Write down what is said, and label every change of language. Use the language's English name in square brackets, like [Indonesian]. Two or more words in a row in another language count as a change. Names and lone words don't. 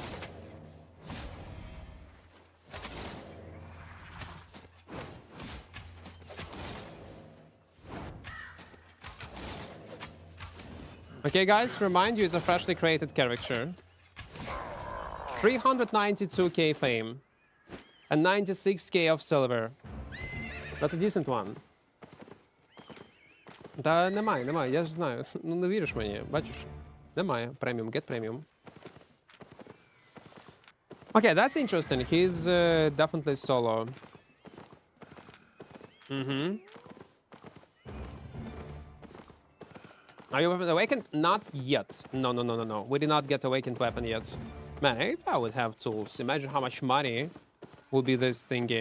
[English] Okay, guys, remind you, it's a freshly created character. 392k fame. And 96k of silver. That's a decent one. [Ukrainian] Та немає, я ж знаю. Ну не віриш мені, бачиш? Немає. Преміум, [English] get premium. Okay, that's interesting. He's definitely solo. Are you awakened? Not yet. No. We did not get awakened weapon yet. Man, if I would have tools, imagine how much money would be this thingy.